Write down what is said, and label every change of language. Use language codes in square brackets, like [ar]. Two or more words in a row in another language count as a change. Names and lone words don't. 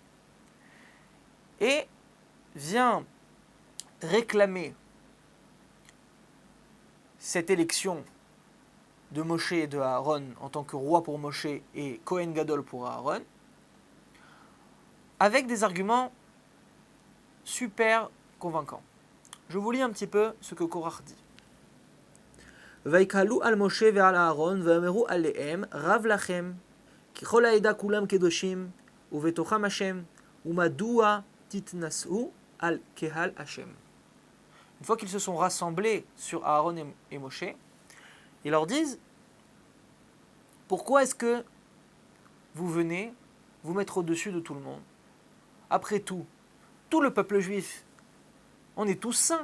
[fr] et vient réclamer cette élection de Moshe et de Aaron en tant que roi pour Moshe et [he] כהן גדול [fr] pour Aaron, avec des arguments super convaincants. Je vous lis un petit peu ce que Korach dit. [he] ויקהלו על משה ועל אהרון ואמרו עליהם רב לכם כי כל העדה כולם קדושים ובתוכם השם ומדוע תתנשאו על קהל השם. [fr] Une fois qu'ils se sont rassemblés sur Aaron et Moshe, ils leur disent: pourquoi est-ce que vous venez vous mettre au-dessus de tout le monde? Après tout le peuple juif, on est tous saints.